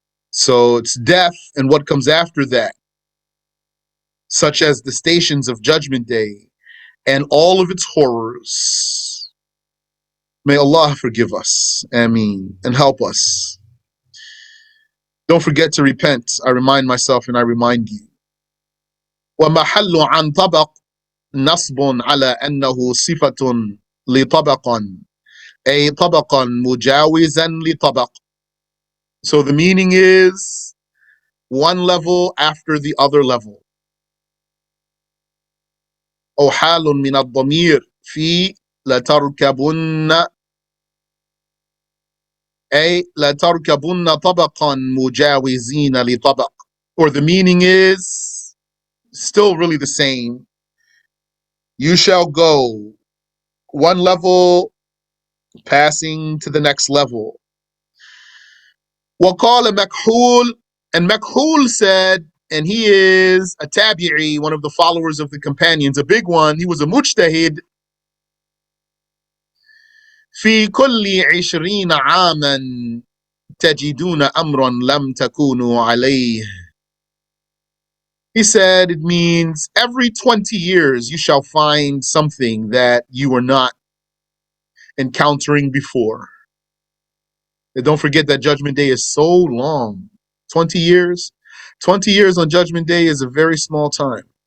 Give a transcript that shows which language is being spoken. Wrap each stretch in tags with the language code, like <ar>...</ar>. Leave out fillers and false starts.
<en>So it's death and what comes after that, such as the stations of Judgment Day and all of its horrors. May Allah forgive us, Ameen, and help us. Don't forget to repent. I remind myself and I remind you.</en> <ar>وَمَحَلُّ عَنْ طَبَقٍ نَصْبٌ عَلَى أَنَّهُ صِفَةٌ لِطَبَقًا أي طبقا مجاوزا لطبق.</ar> <en>So the meaning is one level after the other level.</en> <ar>أو حال من الضمير في لتركبن أي لتركبن طبقا مجاوزين لطبق.</ar> <en>Or the meaning is still really the same. You shall go one level passing to the next level.</en> <ar>وقال مكحول,</ar> <en>and Makhul said, and he is a tabi'i, one of the followers of the companions, a big one. He was a mujtahid.</en> <ar>في كل 20 عاما تجدون أمرا لم تكونوا عليه.</ar> <en>He said it means every 20 years you shall find something that you were not encountering before. And don't forget that Judgment Day is so long. 20 years. 20 years on Judgment Day is a very small time.</en>